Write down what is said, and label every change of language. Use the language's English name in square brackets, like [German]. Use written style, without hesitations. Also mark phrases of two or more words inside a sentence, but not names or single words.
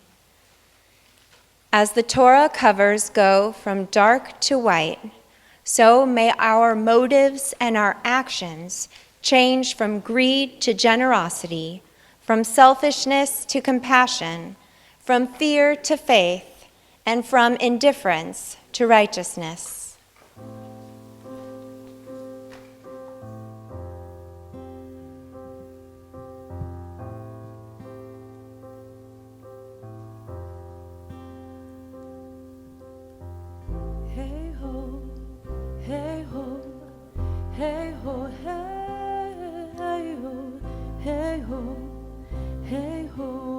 [English] As the Torah covers go from dark to white, so may our motives and our actions change from greed to generosity, from selfishness to compassion, from fear to faith, and from indifference to righteousness. Hey ho, hey ho, hey ho, hey ho, hey ho, hey ho,